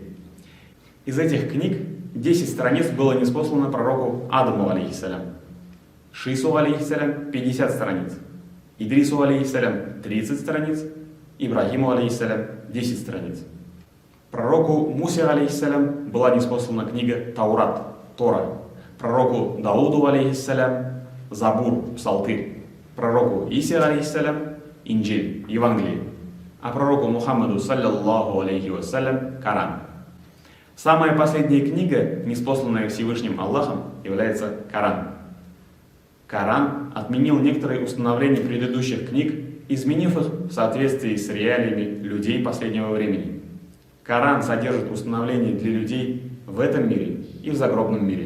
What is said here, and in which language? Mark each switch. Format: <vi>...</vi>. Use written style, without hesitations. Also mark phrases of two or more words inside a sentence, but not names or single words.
<ru>Из этих книг 10 страниц было ниспослано пророку Адаму, алейхиссалям, Шису, алейхиссалям, 50 страниц, Идрису, алейхиссалям, 30 страниц, Ибрахиму, алейхиссалям, 10 страниц. Пророку Мусе, алейхиссалям, была ниспослана книга Таурат, Тора. Пророку Дауду, алейхиссалям, Забур, Псалтырь. Пророку Исе, алейхиссалям, Инджиль, Евангелие. А пророку Мухаммаду,</ru> <ar>صلى الله عليه وسلم,</ar> <ru>Коран. Самая последняя книга, ниспосланная Всевышним Аллахом, является Коран. Коран отменил некоторые установления предыдущих книг, изменив их в соответствии с реалиями людей последнего времени. Коран содержит установления для людей в этом мире и в загробном мире.</ru>